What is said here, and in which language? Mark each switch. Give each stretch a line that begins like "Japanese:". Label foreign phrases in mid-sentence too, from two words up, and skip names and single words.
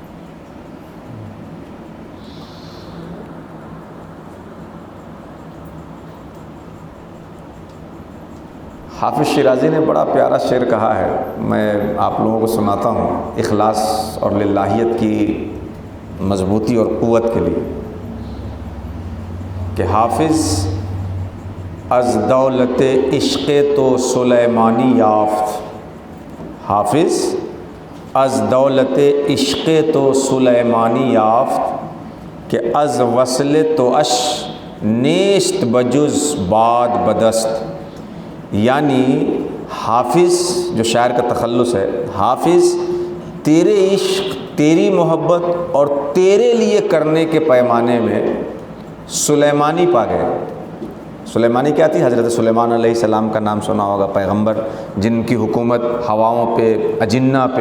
Urdu: حافظ شیرازی نے بڑا پیارا شعر کہا ہے، میں آپ لوگوں کو سناتا ہوں اخلاص اور للہیت کی مضبوطی اور قوت کے لیے،
Persian: کہ حافظ از دولت عشق تو سلیمانی یافت، حافظ از دولت عشق تو سلیمانی یافت، کہ از وصل تو اش نیست بجز باد بدست.
Urdu: یعنی حافظ جو شاعر کا تخلص ہے، حافظ تیرے عشق، تیری محبت اور تیرے لیے کرنے کے پیمانے میں سلیمانی پا گئے. سلیمانی کیا تھی؟ حضرت سلیمان
Arabic: علیہ السلام
Urdu: کا نام سنا ہوگا، پیغمبر جن کی حکومت ہواؤں پہ، اجنہ پہ.